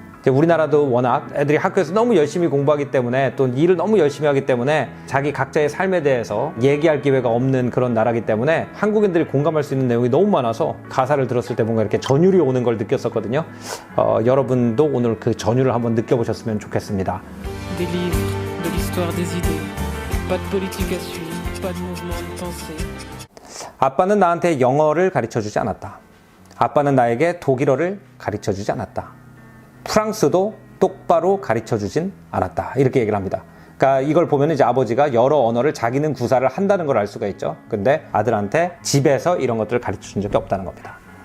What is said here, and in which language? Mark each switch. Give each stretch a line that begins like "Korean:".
Korean: 이제 우리나라도 워낙 애들이 학교에서 너무 열심히 공부하기 때문에, 또 일을 너무 열심히 하기 때문에 자기 각자의 삶에 대해서 얘기할 기회가 없는 그런 나라기 때문에 한국인들이 공감할 수 있는 내용이 너무 많아서 가사를 들었을 때 뭔가 이렇게 전율이 오는 걸 느꼈었거든요. 여러분도 오늘 그 전율을 한번 느껴보셨으면 좋겠습니다.
French: Des livres, de l'histoire des idées, pas de politique à suivre, pas de mouvement de pensée.
Korean: 아빠는 나한테 영어를 가르쳐주지 않았다. 아빠는 나에게 독일어를 가르쳐주지 않았다. 프랑스도 똑바로 가르쳐주진 않았다. 이렇게 얘기를 합니다. 그러니까 이걸 보면 이제 아버지가 여러 언어를 자기는 구사를 한다는 걸 알 수가 있죠. 근데 아들한테 집에서 이런 것들을 가르쳐준 적이 없다는 겁니다.